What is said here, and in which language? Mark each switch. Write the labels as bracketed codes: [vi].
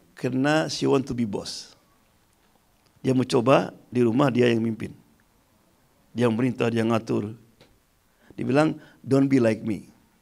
[id] Karena [en] she want to be boss. [id] Dia mau coba di rumah dia yang mimpin. Dia merintah, dia ngatur. Dia bilang, [en] don't be like me.